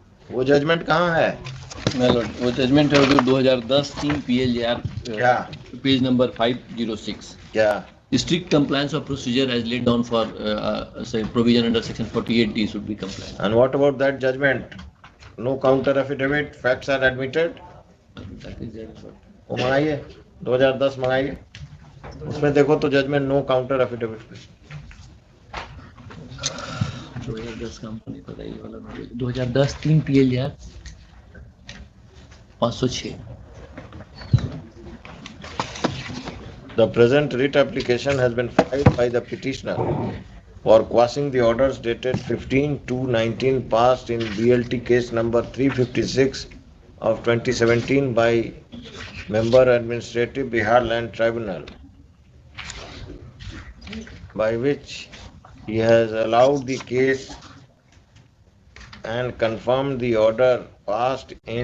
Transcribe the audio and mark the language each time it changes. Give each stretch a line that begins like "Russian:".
Hindi: वो जजमेंट कहाँ है? वो जजमेंट है 2010 3 PLJR क्या? Page number 506। क्या?
English: Strict compliance of procedure as laid down for say provision under section 48D should be compliant. And what about that judgment? No counter affidavit, facts are admitted. That is there.
Hindi: वो मंगाइए, 2010 मंगाइए, उसमें देखो तो judgement no counter affidavit. 2010 company का ये वाला 2010 3 PLJR 506।
English: The present writ application has been filed by the petitioner for quashing the orders dated 15/2/19 passed in BLT case number 356 of 2017 by Member Administrative Bihar Land Tribunal, by which he has allowed the case and confirmed the order passed